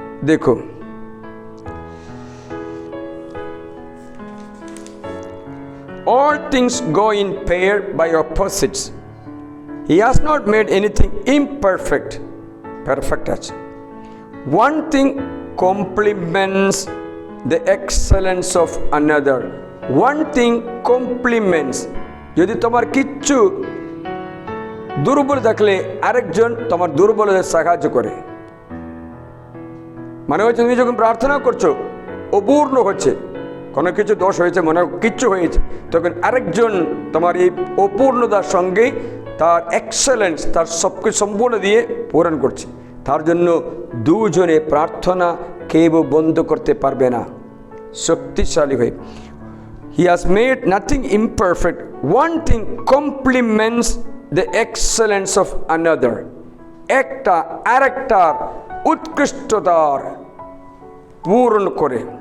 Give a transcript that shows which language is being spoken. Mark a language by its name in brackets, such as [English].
[English] দেখো, all things go in pair by opposites. He has not made anything imperfect. Perfect [Bangla] আছে। [English] One thing complements the excellence of another. One thing complements. [Bangla] যদি তোমার কিচ্ছু দুর্বল থাকলে আরেকজন তোমার দুর্বলতা সাহায্য করে। মানে হচ্ছে, তুমি যখন প্রার্থনা করছো, অপূর্ণ হচ্ছে, কোনো কিছু দোষ হয়েছে, মনে কিচ্ছু হয়েছে, তখন আরেকজন তোমার এই অপূর্ণতার সঙ্গে তার এক্সেলেন্স, তার সবকিছু সম্পূর্ণ দিয়ে পূরণ করছে। তার জন্য দুজনে প্রার্থনা কেউ বন্ধ করতে পারবে না, শক্তিশালী হয়ে। [English] He has made nothing imperfect. One thing complements the excellence of another. [Bangla] একটা আরেকটার উৎকৃষ্টতার পূরণ করে।